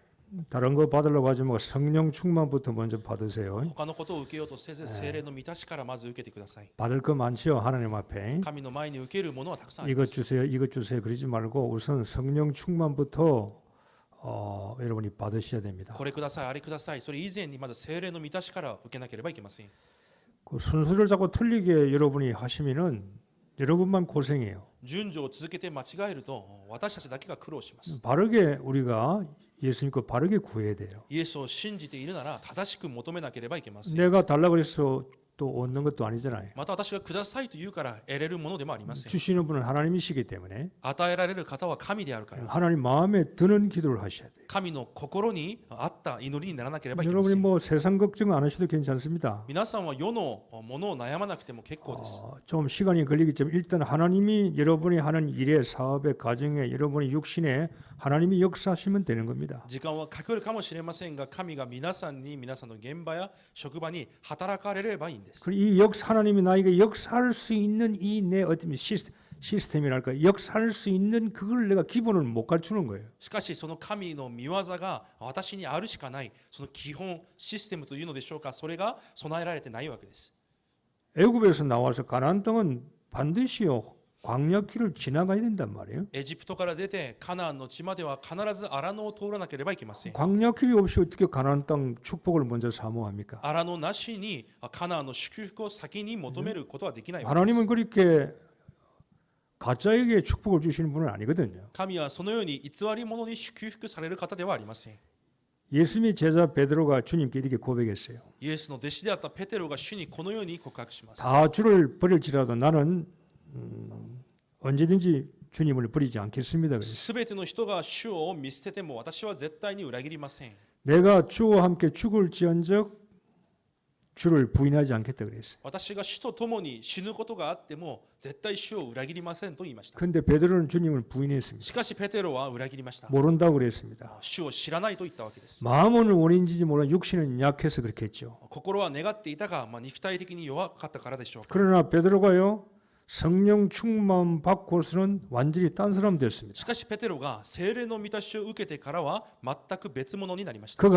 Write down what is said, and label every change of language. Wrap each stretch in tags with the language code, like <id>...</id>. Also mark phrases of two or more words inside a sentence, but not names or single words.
<ko>다른 거 받으려고 하지 말고 성령 충만부터 먼저 받으세요.</ko> <ja>他のことを受けようとせず、聖霊の満たしからまず受けてください。</ja> <ko>받을 거 많지요, 하나님 앞에.</ko> <ja>神の前に受けるものはたくさんありま</ja> <ko>이것</ko> <ja>す。</ja> <ko>주세요, 이것 주세요 그러지 말고 우선 성령 충만부터 여러분이 받으셔야 됩니다.</ko> <ja>これください、あれください。それ以前にまず聖霊の満たしから受けなければいけません。</ja> <ko>그 순서를 자꾸 틀리게 여러분이 하시면은 여러분만 고생해요.</ko> <ja>順序を続けて間違えると私たちだけが苦労します。</ja> <ko>바르게 우리가 예수 믿고 바르게 구해야 돼요.</ko> <ja>イエスを信じているなら正しく求めなければいけません。</ja> <ko>내가 달라고 해서 또 얻는 것도 아니잖아요.</ko> <ja>また私がくださいと言うから得れるものでもありません。</ja> <ko>주시는 분은 하나님이시기 때문에</ko> <ja>与えられる方は神であるから、</ja> <ko>하나님 마음에 드는 기도를 하셔야 돼요.</ko> <ja>神の心に合った祈りにならなければいけませ</ja> <ko>여러분이</ko> <ja>ん。</ja> <ko>뭐 세상 걱정 안 하셔도 괜찮습니다.</ko> <ja>皆さんは世のものを悩まなくても結構です。</ja> <ko>좀 시간이 걸리겠지만 일단 하나님이 여러분이 하는 일에 사업에 가정에 여러분이 육신에 하나님이 역사하시면 되는 겁니다.</ko> <ja>時間はかかるかもしれませんが、神が皆さんに皆さんの現場や職場に働かれればいいんです。</ja> <ko>그리고 이 하나님이 나에게 역사할 수 있는 이 내 어떤 시스템이랄까 역사할 수 있는 그걸 내가 기본을 못 갖추는 거예요.</ko> <ja>しかしその神の御業が私にあるしかない、その基本システムというのでしょうか、それが備えられてないわけです。</ja> <ko>애굽에서 나와서 가나안 땅은 반드시요 광야길을 지나가야 된단 말이에요.</ko> <ja>エジプトから出てカナンの地までは必ず荒野を通らなければいけません。</ja> <ko>광야길이 없이 어떻게 가나안 땅 축복을 먼저 사모합니까?</ko> <ja>荒野なしにカナンの祝福を先に求めることはできないわけです。</ja> <ko>하나님은 그렇게 가짜에게 축복을 주시는 분은 아니거든요.</ko> <ja>神はそのように偽り者に祝福される方ではありません。</ja> <ko>예수님의 제자 베드로가 주님께 이렇게 고백했어요.</ko> <ja>イエスの弟子であったペテロが主にこのように告白します。</ja> <ko>다 주를 버릴지라도 나는 언제든지 주님을 버리지 않겠습니다. 그랬어요.</ko> <ja>すべての人が主を見捨てても私は絶対に裏切りません。</ja> <ko>내가 주와 함께 죽을지언정 주를 부인하지 않겠다 그랬어요.</ko> <ja>私が主と共に死ぬことがあっても絶対主を裏切りませんと言いました。</ja> <ko>그런데 베드로는 주님을 부인했습니다.</ko> <ja>しかしペテロは裏切りました。</ja> <ko>모른다고 그랬습니다.</ko> <ja>主を知らないと言ったわけです。</ja> <ko>마음은 원인인지 몰라 육신은 약해서 그렇게 했죠.</ko> <ja>心は願っていたが、肉体的に弱かったからでしょうか。</ja> <ko>그러나 베드로가요 성령 충만 받고서는 완전히 딴 사람 됐습니다.</ko> <ja>しかしペテロが聖霊の満たしを受けてからは全く別物になりました。</ja>